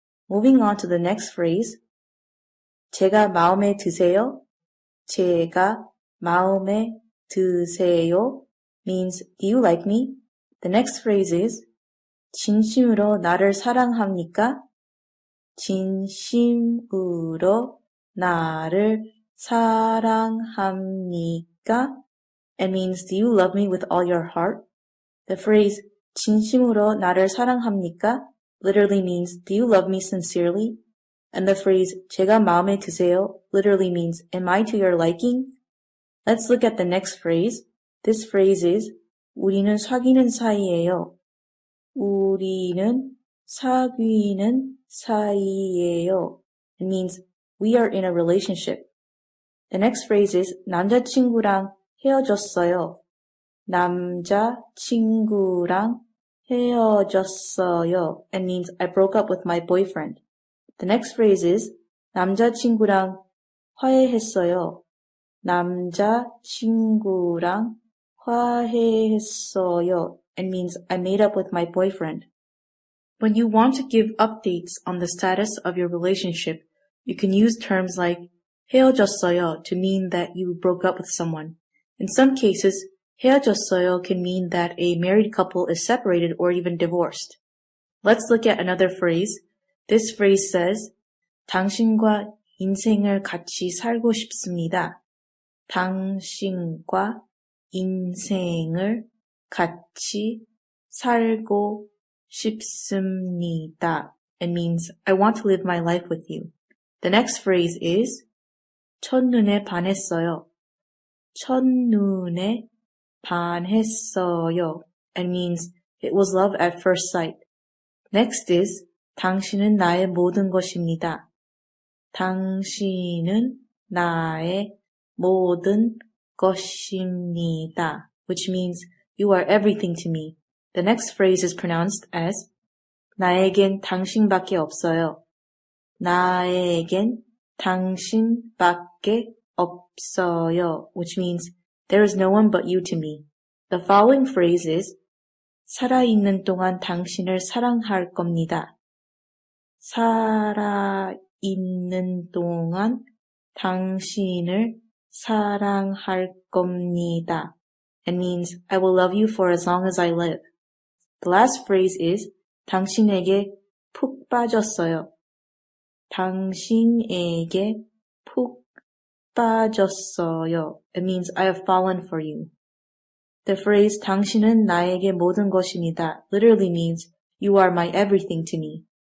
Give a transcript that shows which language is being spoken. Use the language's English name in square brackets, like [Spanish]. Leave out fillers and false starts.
[English] Moving on to the next phrase, [Korean] 제가 마음에 드세요? 제가 마음에 드세요? [English] means, do you like me? The next phrase is, [Korean] 진심으로 나를 사랑합니까? 진심으로 나를 사랑합니까? [English] It means, do you love me with all your heart? The phrase, [Korean] 진심으로 나를 사랑합니까? [English] literally means, do you love me sincerely? And the phrase, [Korean] 제가 마음에 드세요? [English] literally means, am I to your liking? Let's look at the next phrase. This phrase is, [Korean] 우리는 사귀는 사이예요. 우리는 사귀는 사이예요. [English] It means, we are in a relationship. The next phrase is, [Korean] 남자친구랑 헤어졌어요. 남자친구랑 헤어졌어요. [English] It means I broke up with my boyfriend. The next phrase is [Korean] 남자친구랑 화해했어요. 남자친구랑 화해했어요. [English] It means I made up with my boyfriend. When you want to give updates on the status of your relationship, you can use terms like 헤어졌어요 to mean that you broke up with someone. In some cases, 헤어졌어요 can mean that a married couple is separated or even divorced. Let's look at another phrase. This phrase says, [Korean] 당신과 인생을 같이 살고 싶습니다. 당신과 인생을 같이 살고 싶습니다. [English] It means, I want to live my life with you. The next phrase is, [Korean] 첫눈에 반했어요. 첫눈에 반했어요. [English] It means it was love at first sight. Next is [Korean] 당신은 나의 모든 것입니다. 당신은 나의 모든 것입니다. [English] Which means you are everything to me. The next phrase is pronounced as [Korean] 나에겐 당신밖에 없어요. 나에겐 당신밖에 없어요. [English] Which means there is no one but you to me. The following phrase is [Korean] 살아있는 동안 당신을 사랑할 겁니다. 살아있는 동안 당신을 사랑할 겁니다. [English] It means I will love you for as long as I live. The last phrase is [Korean] 당신에게 푹 빠졌어요. 당신에게 푹 빠졌어요. [English] It means I have fallen for you. The phrase [Korean] 당신은 나에게 모든 것입니다 [English] literally means you are my everything to me.